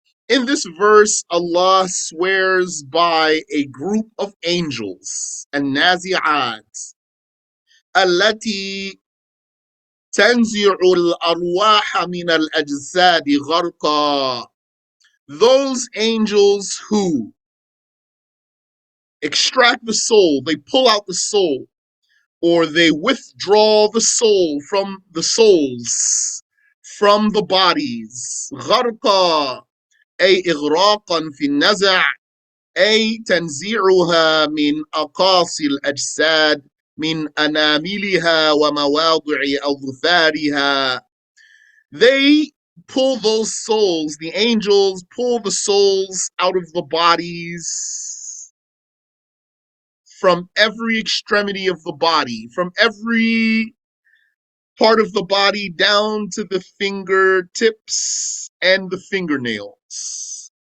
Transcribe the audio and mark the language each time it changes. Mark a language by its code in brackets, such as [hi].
[en] In this verse, Allah swears by a group of angels, [ar] النازعات, التي تنزع الأرواح من الأجساد غرقا. [en] Those angels who extract the soul, they pull out the soul, or they withdraw the soul from the souls, from the bodies. [ar] غرقا أي إغراقا في النزع أي تنزيعها من أقاصي الأجساد من أناملها ومواضع أظفارها. [en] They pull those souls, the angels pull the souls out of the bodies from every extremity of the body, from every part of the body down to the fingertips and the fingernails.